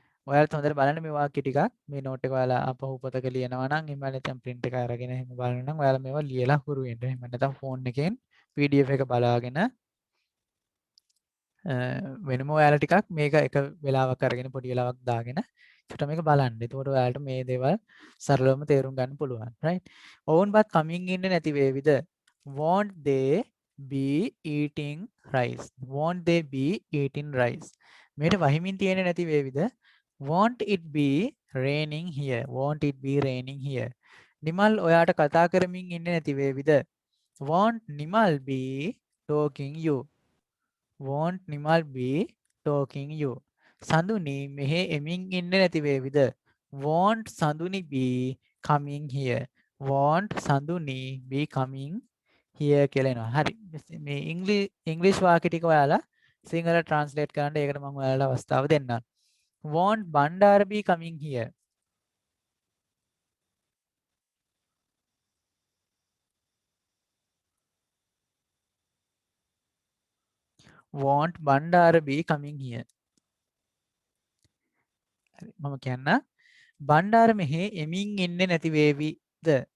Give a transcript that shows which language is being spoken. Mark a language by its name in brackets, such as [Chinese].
[Sinhala] ඔයාලත් හොඳට බලන්න මේ වාක්‍ය ටිකක් මේ නෝට් එක ඔයාලා අපහු පොතක ලියනවා නම් එහෙම නැත්නම් print එක අරගෙන එහෙම බලන්න නම් ඔයාලා මේවා ලියලා හුරු වෙන්න. එහෙම නැත්නම් phone එකෙන් PDF එක බලාගෙන වෙනම ඔයාලා ටිකක් මේක එක වෙලාවක් අරගෙන පොඩි වෙලාවක් දාගෙන චුට්ට මේක බලන්න. එතකොට ඔයාලට මේ දේවල් සරලවම තේරුම් ගන්න පුළුවන්. right? ඔවුන්වත් කමින් ඉන්නේ නැති වේවිද? [English] won't they be eating rice? won't they be eating rice? [Sinhala] මේට වහිමින් තියෙන්නේ නැති වේවිද? [English] won't it be raining here? won't it be raining here? [Sinhala] Nimal ඔයාට කතා කරමින් ඉන්නේ නැති වේවිද? [English] won't Nimal be talking you? won't Nimal be talking you? [Sinhala] Sanduni මෙහෙ එමින් ඉන්නේ නැති වේවිද? [English] won't Sanduni be coming here? won't Sanduni be coming here [Sinhala] කියලා එනවා. හරි. මේ ඉංග්‍රීසි වාක්‍ය ටික ඔයාලා සිංහල ට්‍රාන්ස්ලේට් කරන්න ඒකට මම ඔයාලට අවස්ථාව දෙන්නම්. [English] won't Bandara be coming here? won't Bandara be coming here? [Sinhala] මම කියන්න බණ්ඩාර මෙහි එමින් ඉන්නේ නැති වේවිද?